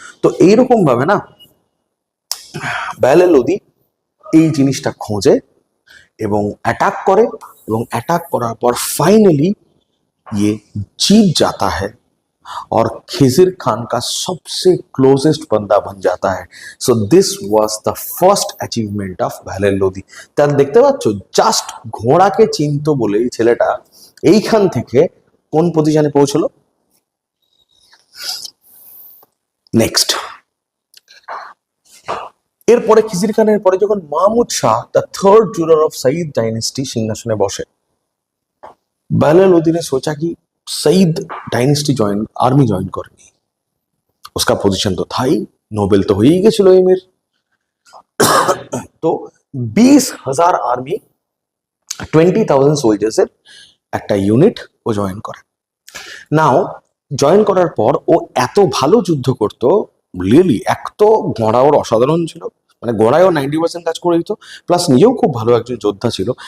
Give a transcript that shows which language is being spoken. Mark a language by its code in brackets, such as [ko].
[bn] তো এইরকম ভাবে না বেহলে লোদি এই জিনিসটা খোঁজে এবং অ্যাটাক করে, এবং অ্যাটাক করার পর ফাইনালি [hi] ये जीत जाता है [bn] और खिजिर खान का सबसे क्लोजेस्ट बंदा बन जाता है। [en] So this was the first achievement of Bahlul Lodi. [bn] তার দেখতে পাচ্ছ, জাস্ট ঘোড়াকে চিনতো বলেই ছেলেটা এইখান থেকে কোন পজিশনে পৌঁছলো। নেক্সট, এরপরে খিজির খানের পরে যখন Mahmud Shah the third ruler of Saeed dynasty সিংহাসনে বসে, [hi] बेहले लोदी ने सोचा कि सईद डायनेस्टी आर्मी ज्वाइन करेंगे। उसका पोजीशन तो था ही, नोबेल तो हो ही गेছিল एमिर। तो 20,000 आर्मी [bn] 20,000 সোলজার্সের একটা ইউনিট ও জয়েন করে। নাও জয়েন করার পর ও এত ভালো যুদ্ধ করতো, রিয়েলি এক তো ঘোড়া ওর অসাধারণ ছিল, মানে ঘোড়ায়ও 90% কাজ করে দিত, প্লাস নিজেও খুব ভালো একজন যোদ্ধা ছিল।